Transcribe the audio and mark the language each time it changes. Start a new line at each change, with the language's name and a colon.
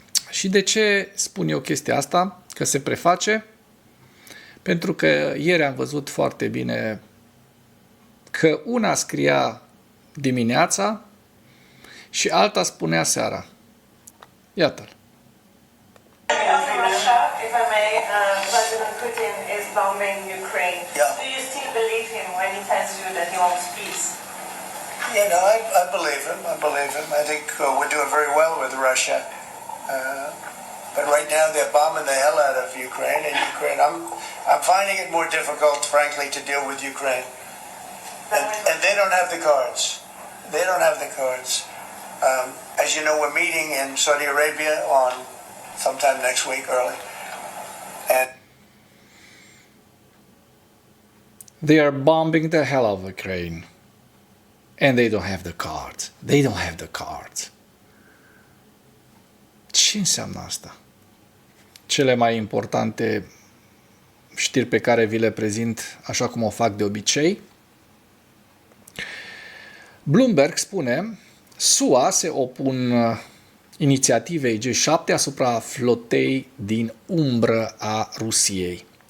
Romanian: Și de ce spun eu chestia asta, că se preface? Pentru că ieri am văzut foarte bine că una scria dimineața și alta spunea seara. Iată-l.
English: Russia, if I may, President Putin is bombing Ukraine. Yeah. Do you still believe him when he tells you that he wants peace? Yeah, no, I believe him. I believe him. I think we're doing very well with Russia. But right now they're bombing the hell out of Ukraine. I'm finding it more difficult, frankly, to deal with Ukraine. And they don't have the cards. They don't have the cards. As you know, we're meeting in Saudi Arabia on sometime next week, early. And They are bombing the hell out of Ukraine. And they don't have the cards. They don't have the cards.
Romanian: Ce înseamnă asta? Cele mai importante știri pe care vi le prezint așa cum o fac de obicei. Bloomberg spune: SUA se opun inițiativei G7 asupra flotei din umbră a Rusiei.